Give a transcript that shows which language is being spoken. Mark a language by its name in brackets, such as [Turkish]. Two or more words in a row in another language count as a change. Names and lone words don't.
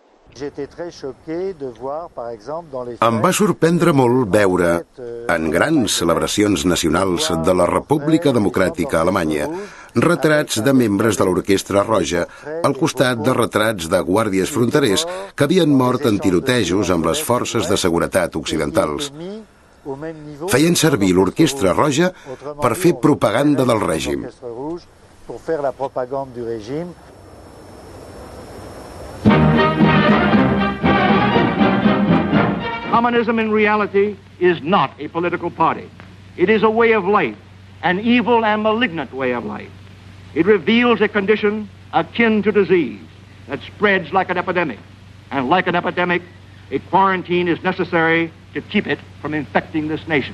[Catalan] Em va sorprendre molt veure, en grans celebracions nacionals de la República Democràtica Alemanya, retrats de membres de l'Orquestra Roja al costat de retrats de guàrdies fronterers que havien mort en tirotejos amb les forces de seguretat occidentals. Feien servir l'Orquestra Roja per fer propaganda del règim. [French] Pour faire la propagande du régime. [English] Communism in reality is not a political party. It is a way of life, an evil and malignant way of life. It reveals a condition akin to disease that spreads like an epidemic. And like an epidemic, a quarantine is necessary to keep it from infecting this nation.